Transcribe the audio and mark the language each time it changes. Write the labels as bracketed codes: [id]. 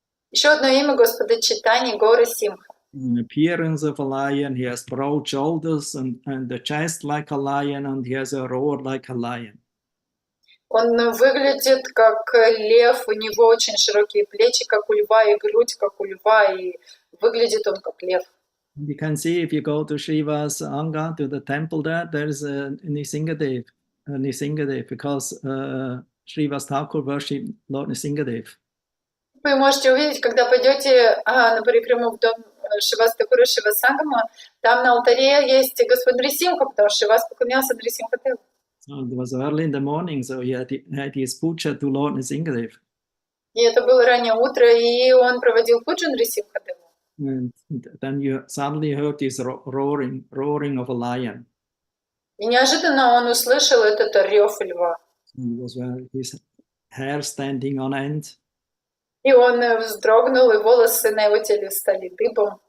[ru] Еще одно имя Господа Чайтаньи — Гора Симха. [en] In appearance of a lion, he has broad shoulders and the chest like a lion, and he has a roar like a lion. [ru] Он выглядит как лев, у него очень широкие плечи, как у льва, и грудь, как у льва, и выглядит он как лев. [en] You can see if you go to Shiva's Anga, to the temple there's a Nisingadev, because Srivas Thakur worshipped Lord Nisingadev. [ru] Вы можете увидеть, когда пойдете на парикраму в дом Шривас Такура, Шива Сангама, там на алтаре есть Господь Нарисимха, потому что Шривас поклонялся Нарисимхадеву. [en] So it was early in the morning, so he had his puja to Lord Nisingadev. [ru] И это было раннее утро, и он проводил пуджу Нарисимхадеву. [en] And then you suddenly heard this roaring of a lion. [ru] И неожиданно он услышал этот рев льва. [en] It was his hair standing on end. [ru] И он вздрогнул, и волосы на его теле стали дыбом.